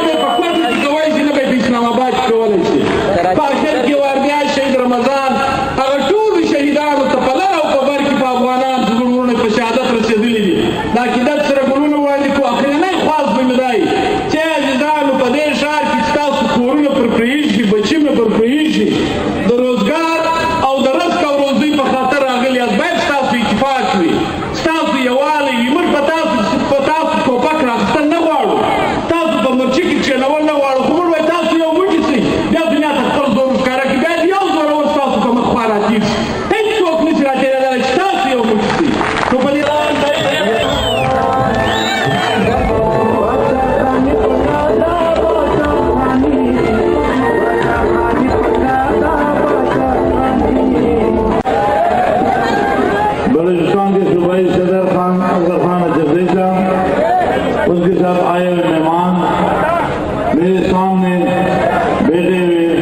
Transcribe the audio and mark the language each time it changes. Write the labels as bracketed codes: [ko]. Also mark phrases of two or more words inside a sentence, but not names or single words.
[ps] به یې په کوټه کې کولی شي نه به یې په اسلام آباد کې کولی شي په اخر کې وردیا شهید رمضان هغه ټولو شهیدانو ته په لر او په بر کې په افغانان زموږ وروڼه په شهادت رسېدلي دي د عقیدت سره ګلونه وړاندې کړو اخرنی خواست به مې دا وي چې عزیزانو په دې ښار کې ستاسو کورونه پر پرېږدي بچي مې پر پرېږدي د روزګار او د رزق او روزۍ په خاطر راغلي یاست باید ستاسو اتفاق وي ستاسو یووالی وي موږ په تاسو ټوپک راخیستل نه غواړو تاسو په مرچي کې کښېنول نه غواړو خو موږ وایي تاسو یو موټي شئ بیا دنیا ته خپل زور ښکاره کړي باید یو زورور ستاسو په مخ خوا راتېر شي هېڅوک نه شي راتېرېدلی چې تاسو یو موټي شئ نو په دې [ur] بلوچستان کے صوبائی صدر خان اظہر خان اظہری صاحب اس کے ساتھ آئے ہوئے مہمان میرے سامنے بیٹھے ہوئے